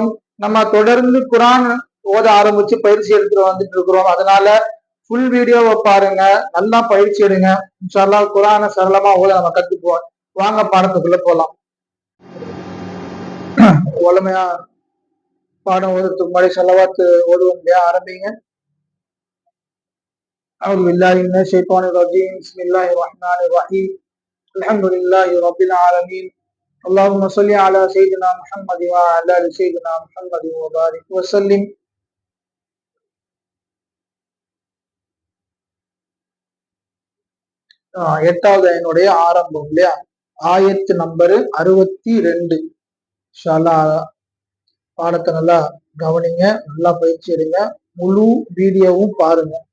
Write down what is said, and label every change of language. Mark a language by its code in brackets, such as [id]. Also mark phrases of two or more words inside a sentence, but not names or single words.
[ta] நம்ம தொடர்ந்து குரான் ஓத ஆரம்பிச்சு பயிற்சி எடுத்துட்டு வந்துட்டு இருக்கிறோம். அதனால ஃபுல் வீடியோவை பாருங்க, நல்லா பயிற்சி எடுங்க. [ar] إن شاء الله [ta] குரானை சரளமா ஓத நம்ம கத்துக்குவோம். வாங்க பாடத்துக்குள்ள போலாம். வளமையா பாடம் ஓதுறதுக்கு முன்னாடி ஸலவாத் ஓதுவோம் இல்லையா? ஆரம்பிங்க. [ar] أعوذ بالله من الشيطان الرجيم. بسم الله الرحمن الرحيم. الحمد لله رب العالمين. اللهم صل على سيدنا محمد وعلى آل سيدنا محمد وبارك وسلم. [ta] எட்டாவது என்னுடைய ஆரம்பம் இல்லையா? ஆயத்து நம்பர் 62. [ar] إن شاء الله [ta] பாடத்தை நல்லா கவனிங்க, நல்லா பயிற்சி எடுங்க, முழு வீடியோவும் பாருங்க.